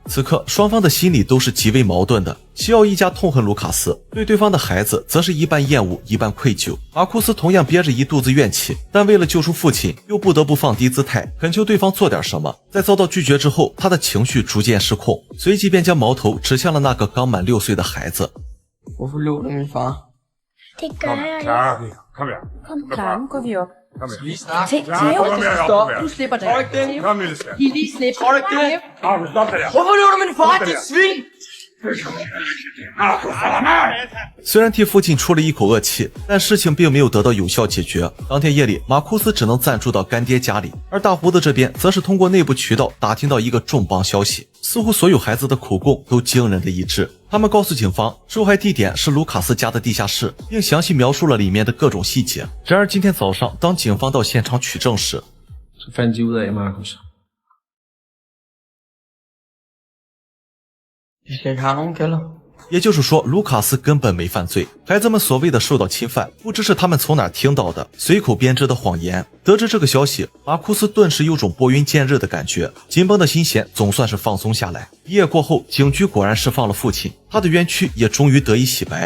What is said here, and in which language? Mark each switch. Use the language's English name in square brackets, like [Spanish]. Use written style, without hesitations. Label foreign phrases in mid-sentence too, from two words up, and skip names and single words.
[Chinese] 此刻双方的心里都是极为矛盾的。西奥一家痛恨卢卡斯，对对方的孩子则是一半厌恶一半愧疚。马库斯同样憋着一肚子怨气，但为了救出父亲，又不得不放低姿态，恳求对方做点什么。在遭到拒绝之后，他的情绪逐渐失控，随即便将矛头指向了那个刚满6岁的孩子。 [Danish] Hvorfor lå du min far? Det gør jeg ikke. Kom her. Klar, nu går vi op. Kom her. Theo, stop. Du slipper det. Kom, lille skat. Lige slip. Stop det der. Hvorfor lå du min far, dit svin? [Chinese] 虽然替父亲出了一口恶气，但事情并没有得到有效解决。当天夜里，马库斯只能暂住到干爹家里，而大胡子这边则是通过内部渠道打听到一个重磅消息，似乎所有孩子的口供都惊人的一致。他们告诉警方，受害地点是卢卡斯家的地下室，并详细描述了里面的各种细节。然而今天早上，当警方到现场取证时， [Danish] Så fandt de ud af, Markus. De skal ikke have nogen kælder. [Chinese] 也就是说，卢卡斯根本没犯罪。孩子们所谓的受到侵犯，不知是他们从哪儿听到的随口编织的谎言。得知这个消息，马库斯顿时有种拨云见日的感觉，紧绷的心弦总算是放松下来。一夜过后，警局果然释放了父亲，他的冤屈也终于得以洗白。